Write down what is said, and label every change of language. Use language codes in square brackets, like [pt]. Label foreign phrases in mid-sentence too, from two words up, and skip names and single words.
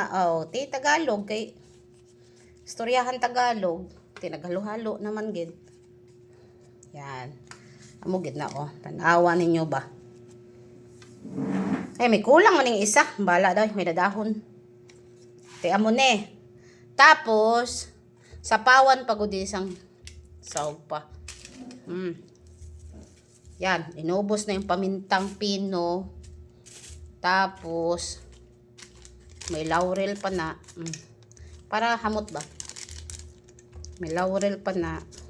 [hil] Tagalog kay istoryahan Tagalog, tinagalo-halo naman gid. Yan. Amo gid na tanawa ninyo ba? May kulang man ning isa, bala daw may dadahon. Amo ne. [tl] Tapos sapawan pagud isang sahog pa. Yan, inubos na yung pamintang pino. [hil] Tapos may laurel pa na. Para hamot ba? May laurel pa na.